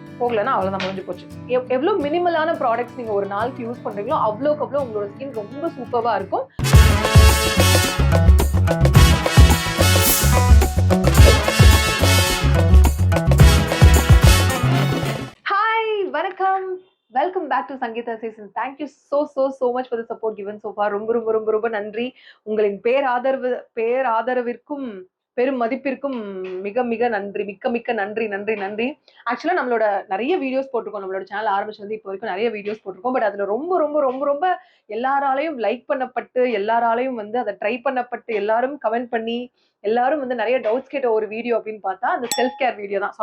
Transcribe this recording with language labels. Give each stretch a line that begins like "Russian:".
Tamil: போகலன்னா அவ்வளோதான், முடிஞ்சு போச்சு. எவ்வளோ மினிமலான ப்ராடக்ட்ஸ் நீங்கள் ஒரு நாளுக்கு யூஸ் பண்ணுறீங்களோ அவ்வளோக்கு அவ்வளோ உங்களோட ஸ்கின் ரொம்ப சூப்பராக இருக்கும். ஹாய், வணக்கம், welcome back to Sangeetha season.
English: Thank you so much for the support given so far.
Tamil: ரொம்ப ரொம்ப ரொம்ப ரொம்ப நன்றி. உங்களின் பேராதரவிற்கும் பெரும் மதிப்பிற்கும் மிக மிக நன்றி, மிக்க நன்றி. ஆக்சுவலா நம்மளோட நிறைய வீடியோஸ் போட்டிருக்கோம், நம்மளோட சேனல் ஆரம்பிச்சு வந்து இப்போ வரைக்கும் நிறைய வீடியோஸ் போட்டிருக்கோம். பட் அதுல ரொம்ப ரொம்ப ரொம்ப ரொம்ப எல்லாராலையும் லைக் பண்ணப்பட்டு, எல்லாராலையும் வந்து அதை ட்ரை பண்ணப்பட்டு, எல்லாரும் கமெண்ட் பண்ணி, எல்லாரும் வந்து நிறைய டவுட்ஸ் கேட்ட ஒரு வீடியோ அப்படின்னு பார்த்தா அந்த செல்ஃப் கேர் வீடியோ தான்.